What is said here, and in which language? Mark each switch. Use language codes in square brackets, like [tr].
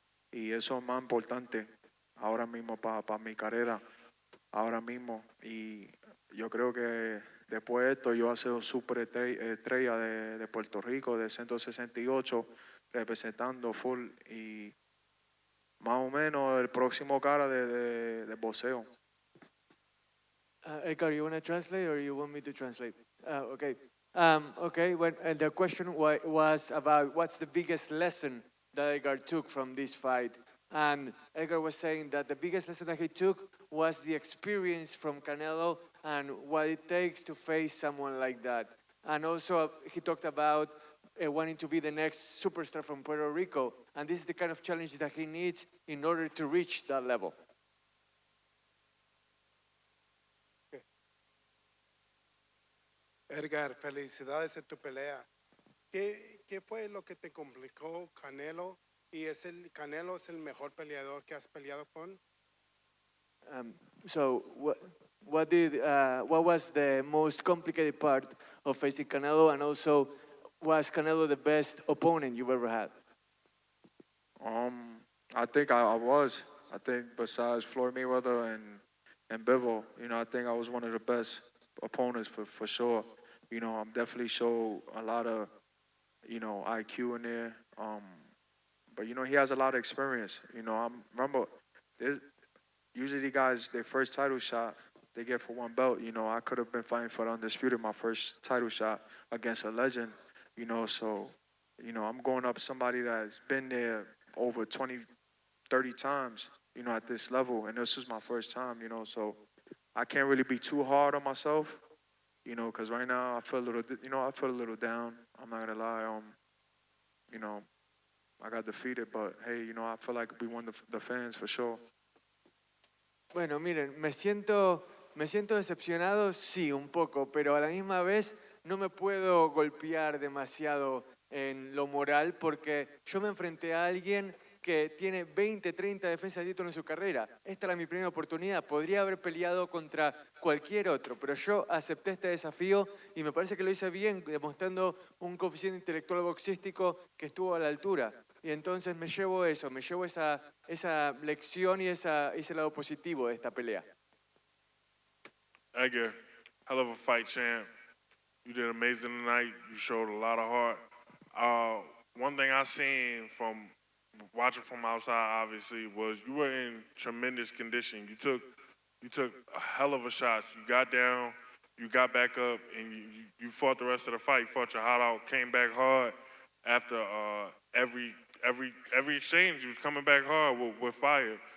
[es] Y eso es más importante ahora mismo para mi carrera, ahora mismo. Y yo creo que después de esto yo voy a ser un super estrella de Puerto Rico, de 168, representando full. Y más o menos el próximo cara de boxeo. [en] Edgar, you want to translate or you want me to translate? Okay. Okay, the question was about what's the biggest lesson that Edgar took from this fight. And Edgar was saying that the biggest lesson that he took was the experience from Canelo and what it takes to face someone like that. And also he talked about wanting to be the next superstar from Puerto Rico. And this is the kind of challenge that he needs in order to reach that level. [es] Edgar, felicidades en tu pelea. ¿Qué fue lo que te complicó Canelo? ¿Y Canelo es el mejor peleador que has peleado con? [en] So what was the most complicated part of facing Canelo, and also was Canelo the best opponent you've ever had? I think I was. I think besides Floyd Mayweather and Bivol, I think I was one of the best opponents for sure. I'm definitely show a lot of, IQ in there. But he has a lot of experience. Remember, usually the guys, their first title shot, they get for one belt. I could have been fighting for the Undisputed, my first title shot against a legend. So, I'm going up somebody that's been there over 20, 30 times, at this level. And this was my first time, so I can't really be too hard on myself. Because right now I feel a little down. I'm not gonna lie. I got defeated, but hey, I feel like we won the fans for sure. [es] Bueno, miren, me siento decepcionado, sí, un poco, pero a la misma vez no me puedo golpear demasiado en lo moral porque yo me enfrenté a alguien que tiene 20, 30 defensas de título en su carrera. Esta era mi primera oportunidad. Podría haber peleado contra cualquier otro, pero yo acepté este desafío y me parece que lo hice bien, demostrando un coeficiente intelectual boxístico que estuvo a la altura. Y entonces me llevo eso, me llevo esa lección y ese lado positivo de esta pelea. [en] Edgar, hell of a fight, champ. You did amazing tonight. You showed a lot of heart. One thing I seen from watching from outside, obviously, was you were in tremendous condition. You took a hell of a shot. You got down, you got back up, and you fought the rest of the fight. You fought your heart out, came back hard after every exchange. You was coming back hard with fire.